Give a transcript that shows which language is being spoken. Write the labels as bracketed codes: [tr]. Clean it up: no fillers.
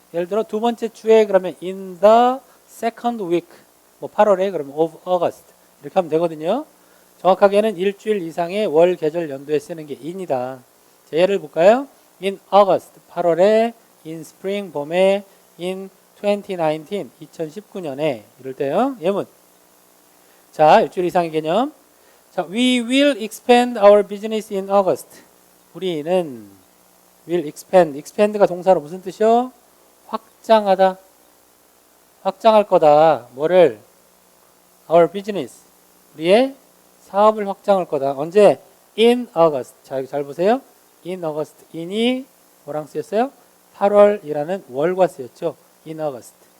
[ko] 예를 들어 두 번째 주에 그러면 [en] in the second week, [ko] 뭐 8월에 그러면 [en] of August [ko] 이렇게 하면 되거든요. 정확하게는 일주일 이상의 월, 계절, 연도에 쓰는 게 in이다. 자, 예를 볼까요? [en] in August [ko] 8월에, [en] in spring [ko] 봄에, [en] in 2019 [ko] 2019년에, 이럴 때요. 예문. 자, 일주일 이상의 개념. [en] 자, we will expand our business in August. [ko] 우리는 [en] will expand. [ko] expand가 동사로 무슨 뜻이요? 확장하다. 확장할 거다. 뭐를? [en] our business. [ko] 우리의 사업을 확장할 거다. 언제? [en] in August. [ko] 자, 여기 잘 보세요. in August. in이 뭐랑 쓰였어요? 8월이라는 월과 쓰였죠. [en] in August.